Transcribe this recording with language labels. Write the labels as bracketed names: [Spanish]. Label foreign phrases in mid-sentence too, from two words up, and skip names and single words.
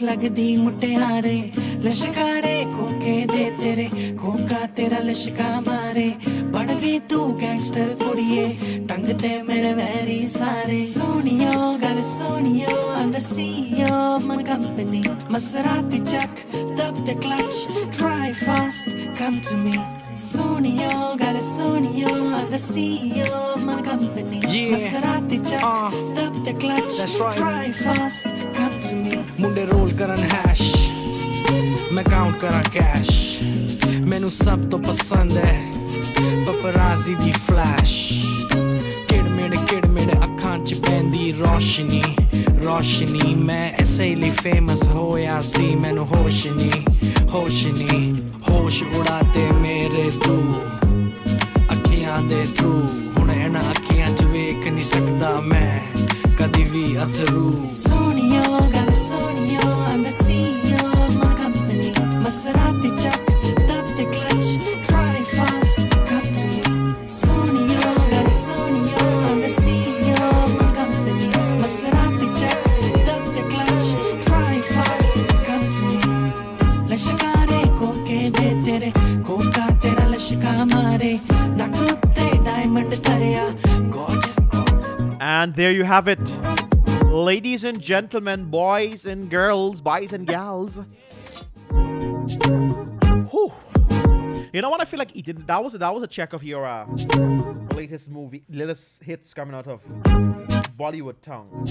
[Punjabi] ਲਗਦੀ ਮੁਟਿਆਰੇ, ਲਸ਼ਕਾਰੇ ਕੋਕੇ ਦੇ ਤੇਰੇ, ਕੋਕਾ ਤੇਰਾ ਲਸ਼ਕਾ ਮਾਰੇ, ਬਣ ਗਈ ਤੂੰ ਗੈਂਗਸਟਰ ਕੁੜੀਏ, ਟੰਗ ਤੇ ਮੇਰੇ ਵੈਰੀ ਸਾਰੇ, ਸੋਨਿਓ ਗੱਲ ਸੋਨਿਓ, [English] I'm the CEO of my company, Maserati check, tap the clutch, drive fast, come to me. [Punjabi] ਸੋਨਿਓ, ਗੱਲ ਸੋਨਿਓ, [English] I'm the CEO of my company. Yeah. Maserati check, tap the clutch, That's right. drive fast, come to me. [Punjabi] ਮੁੰਡੇ ਰੋਲ ਕਰਨ ਹੈਸ਼, ਮੈਂ ਕਾਊਂਟ ਕਰਾਂ ਕੈਸ਼, ਮੈਨੂੰ ਸਭ ਤੋਂ ਪਸੰਦ ਹੈ ਪਪਰਾਜ਼ੀ ਦੀ ਫਲੈਸ਼, ਕਿੜ ਮੇੜ ਅੱਖਾਂ 'ਚ ਪੈਂਦੀ ਰੋਸ਼ਨੀ, ਰੋਸ਼ਨੀ ਮੈਂ ਐਸੇ ਲਈ ਫੇਮਸ ਹੋਇਆ ਸੀ, ਮੈਨੂੰ ਹੋਸ਼ ਨਹੀਂ, ਹੋਸ਼ ਉਡਾਤੇ ਮੇਰੇ ਤੂੰ ਅੱਖੀਆਂ ਦੇ ਥਰੂ, ਹੁਣ ਇਹਨਾਂ ਅੱਖੀਆਂ 'ਚ ਵੇਖ ਨਹੀਂ ਸਕਦਾ ਮੈਂ ਕਦੀ ਵੀ ਅਥਰੂ। ਸੋਨਿਓ, ਗੱਲ ਸੋਨਿਓ, [English] I'm the CEO of my company. Maserati check, tap the clutch, drive fast, come to me. [Punjabi] ਸੋਨਿਓ, ਗੱਲ ਸੋਨਿਓ, [English] I'm the CEO of my company. Maserati check, tap the clutch, drive fast, come to me. [Punjabi] ਲਸ਼ਕਾਰੇ ਕੋਕੇ ਦੇ ਤੇਰੇ, ਕੋਕਾ ਤੇਰਾ ਲਸ਼ਕਾ ਮਾਰੇ, ਨੱਕ ਉੱਤੇ ਡਾਇਮੰਡ ਤਰਿਆ, gorgeous. [English] And there you have it. Ladies and gentlemen, boys and girls, boys and gals. Whew. You know what I feel like eating? That was a check of your latest hits coming out of Bollywood tongue.